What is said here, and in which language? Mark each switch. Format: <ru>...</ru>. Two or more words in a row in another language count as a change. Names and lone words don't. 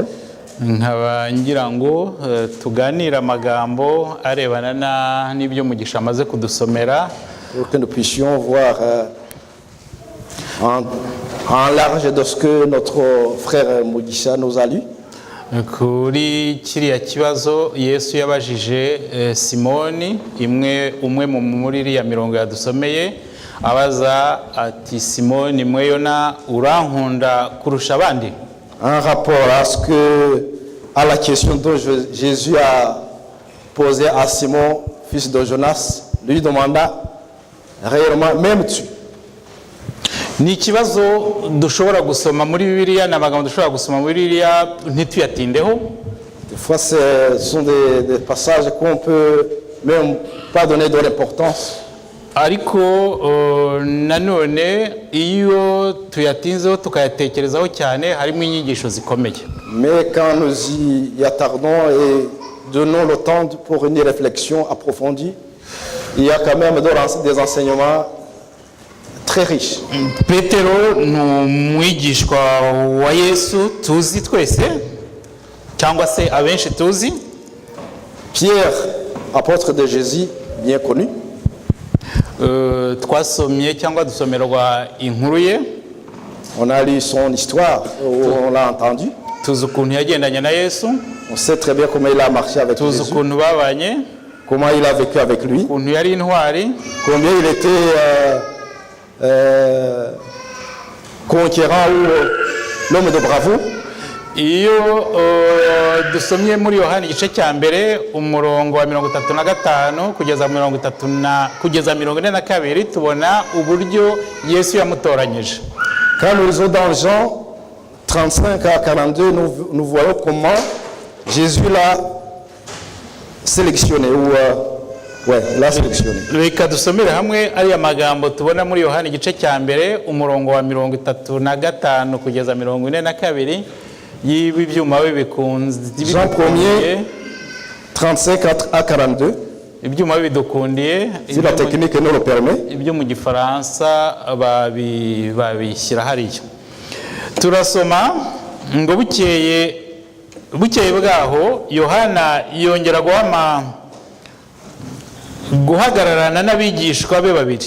<rw>Nkaba ngira ngo tuganire amagambo arebana n'ibyo Mugisha amaze kudusomera,</rw> <fr>pour que nous puissions voir en large de ce que notre frère Mugisha nous a lu.</fr> <rw>Kuri kiriya kibazo Yesu yabajije Simoni, umwe muri iriya mirongo yadusomeye, abaza ati Simoni mweyona urankunda kurusha abandi.</rw> <fr>En rapport à la question dont Jésus a posé à Simon, fils de Jonas, lui demanda réellement, m'aimes-tu?</fr> <rw>Ni ikibazo dushobora gusoma muri Bibiliya, n'amagambo dushobora gusoma muri Bibiliya ntituyatindeho.</rw> <fr>Des fois, ce sont des passages qu'on peut même pas donner de l'importance.</fr> <rw>ariko nanone iyo tuyatinzeho tukayatekerezaho cyane harimo inyigisho zikomeye.</rw> <fr>Mais quand nous y attardons et donnons le temps pour une réflexion approfondie, il y a quand même des enseignements très riches.</fr> <rw>Petero ni umwigishwa wa Yesu tuzi twese cyangwa se abenshi tuzi.</rw> <fr>Pierre, apôtre de Jésus, bien connu.</fr> <rw>Twasomye cyangwa dusomerwa inkuru ye.</rw> <fr>On a lu son histoire, on l'a entendu.</fr> <rw>Tuzi ukuntu yagendanye na Yesu.</rw> <fr>On sait très bien comment il a marché avec</fr> <rw>Tuzi</rw> <fr>Jésus.</fr> <rw>ukuntu babanye.</rw> <fr>Comment il a vécu avec lui.</fr> <rw>Ukuntu yari intwari.</rw> <fr>Combien il était conquérant ou l'homme de bravoure.</fr> <rw>Iyo dusomye muri Yohana igice cya mbere umurongo wa 35 kugeza 42 tubona uburyo Yesu yamutoranyije.</rw> <fr>Quand nous lisons dans Jean 35 à 42, nous voyons comment Jésus l'a sélectionné l'a sélectionné.</fr> <rw>Reka dusomere hamwe ari amagambo tubona muri Yohana igice cya mbere umurongo wa 35 kugeza 42 yibi byuma bikunze.</rw> <fr>Jean 1er 35 à 42.</fr> <rw>Ibyuma bidukundiye</rw> <fr>si la technique nous le permet.</fr> <rw>Ibyo mu gifaransa babishyira hariyo. Turasoma ngo bukeye bwaho Yohana yongera guhagararana n'abigishwa be babiri.</rw>